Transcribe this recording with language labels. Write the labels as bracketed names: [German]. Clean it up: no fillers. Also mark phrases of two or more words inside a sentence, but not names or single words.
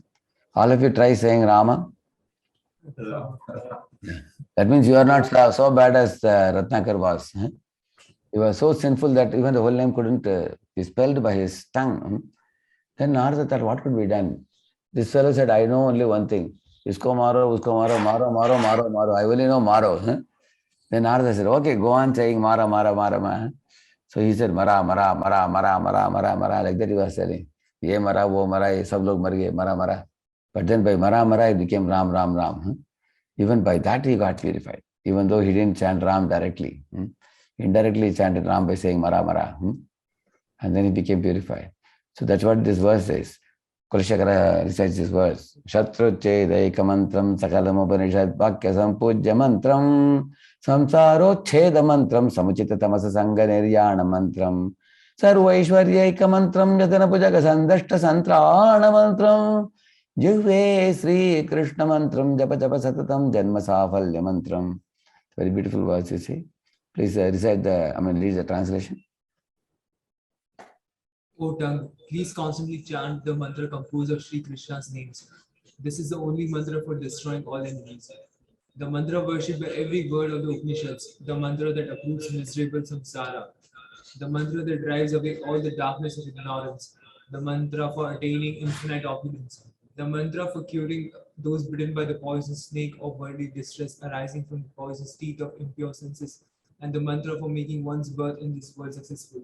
[English] All of you try saying Rama. That means you are not so bad as Ratnakar was. He was so sinful that even the whole name couldn't be spelled by his tongue. Then Narada thought, what could be done? This fellow said, I know only one thing. [Hindi] इसको मारो, उसको मारो, मारो, मारो, मारो, मारो. [English] I only know maro. Then Narada said, okay, go on saying [Hindi] मरा, मरा, मरा, मरा. [English] So he said, [Hindi] मरा, मरा, मरा, मरा, मरा, मरा, मरा. [English] Like that he was saying. [Hindi] ये मरा, वो मरा, ये सब लोग मर गए, मरा, मरा. [English] But then by [Hindi] मरा, मरा, [English] it became Ram, Ram, Ram. Even by that he got purified. Even though he didn't chant Ram directly. indirectly chanted Ram by saying [Hindi] मरा मरा. [English] And then he became purified. So that's what this verse is. Kulashakara recites this verse. [Sanskrit] शत्रु छेदै कमन्त्रं सकलम् उपनिषद् वाक्य सम्पूज्य मन्त्रं संसारो छेद मन्त्रं समुचित तमस सङ्ग निर्याण मन्त्रं सर्वैश्वर्यै कमन्त्रं यतन पूजक सन्दष्ट सन्त्राण मन्त्रं जुवे श्री कृष्ण मन्त्रं जप जप सततं जन्म सफल्य मन्त्रम्. [English] Very beautiful verse, you see. Please recite read the translation. O tongue, please constantly chant the mantra composed of Sri Krishna's names. This is the only mantra for destroying all enemies. The mantra worshipped by every word of the Upanishads, the mantra that uproots miserable samsara, the mantra that drives away all the darkness of ignorance, the mantra for attaining infinite opulence, the mantra for curing those bitten by the poisonous snake of worldly distress arising from the poisonous teeth of impure senses, and the mantra for making one's birth in this world successful.